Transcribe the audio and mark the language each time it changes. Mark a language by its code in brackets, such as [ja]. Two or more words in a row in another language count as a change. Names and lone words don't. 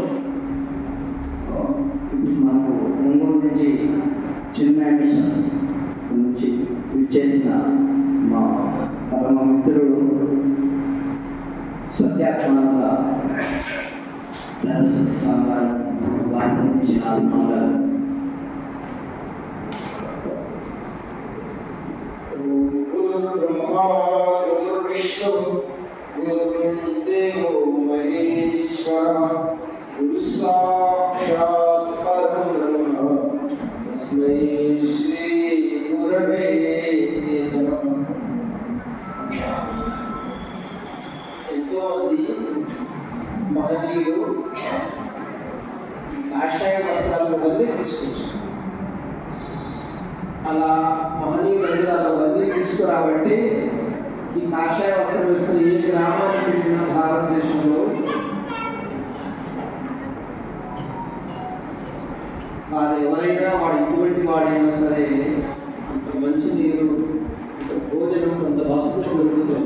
[te] మనకు ఒంగోలు నుంచి చిన్న మిషన్ నుంచి విచ్చేసిన మా పరమ మిత్రుడు సత్యాత్మానంద సరస్వతి స్వామి గారు, వారి నుంచి 4 మాటలు. [sa] गुरुर्ब्रह्मा गुरुर्विष्णु गुरुर्देवो महेश्वरः गुरुसाक्षात् परं ब्रह्म तस्मै श्री गुरवे नमः. [te] ఎంతోమంది మహనీయులు కాషాయ వస్త్రాలను వదిలి తీసుకొచ్చారు. అలా మహనీయులు అలా వదిలి తీసుకురాబట్టి ఈ కాషాయ వస్త్రం వేసుకుని ఏ గ్రామానికి వెళ్ళిన భారతదేశంలో వారు ఎవరైనా వాడు ఎటువంటి వాడైనా సరే అంత మంచి నీరు, అంత భోజనం, కొంత వసతులు దొరుకుతుంది.